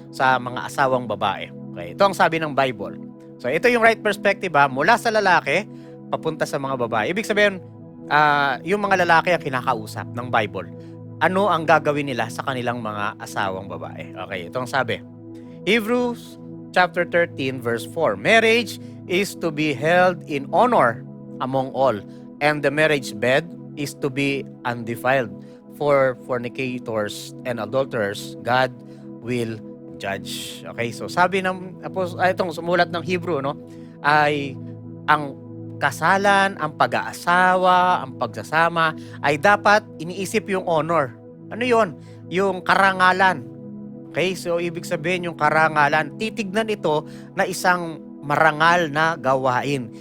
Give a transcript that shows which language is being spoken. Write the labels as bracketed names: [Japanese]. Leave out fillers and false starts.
[Filipino] Sa mga asawang babae. Okay, ito ang sabi ng Bible. So ito yung right perspective mula sa lalaki papunta sa mga babae. Ibig sabihin, yung mga lalaki ang kinakausap ng Bible. Ano ang gagawin nila sa kanilang mga asawang babae? Okay, ito ang sabi. Hebrews chapter 13 verse 4. [English] Marriage is to be held in honor among all, and the marriage bed is to be undefiled. For fornicators and adulterers, God will judge. [Filipino] Okay, so sabi ng itong sumulat ng Hebrew, ay ang kasalan, ang pag-aasawa, ang pagsasama ay dapat iniisip yung honor. Ano yon? Yung karangalan. Okay, so ibig sabihin yung karangalan, titignan ito na isang marangal na gawain.